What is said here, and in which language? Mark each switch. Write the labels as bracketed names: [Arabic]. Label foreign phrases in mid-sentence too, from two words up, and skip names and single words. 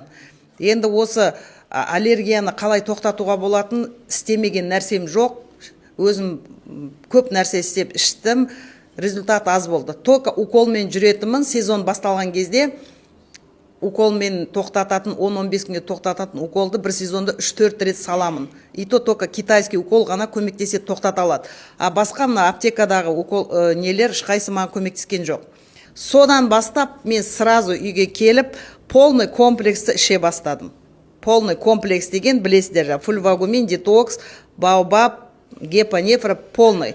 [Kazakh] Енді осы аллергияны қалай тоқтатуға болатын істемеген нәрсем жоқ. Өзім көп нәрсе істеп іштім, результат аз болды. Только уколмен жүретімін, сезон басталған кезде уколмен тоқтататын, 10-15 күнге тоқтататын уколды бір сезонда 3-4 рет саламын. [Russian] И то только китайский укол [Kazakh] ғана көмектесе тоқтата алады. А басқа мына аптекадағы укол нелер ешқайсы маған көмектескен жоқ. Содан бастап мен сразу үйге келіп, полный комплексті іше бастадым. [Russian] Полный комплекс [Kazakh] деген білесіздер, фульвагумин, детокс, баобаб, гепанефра, полный.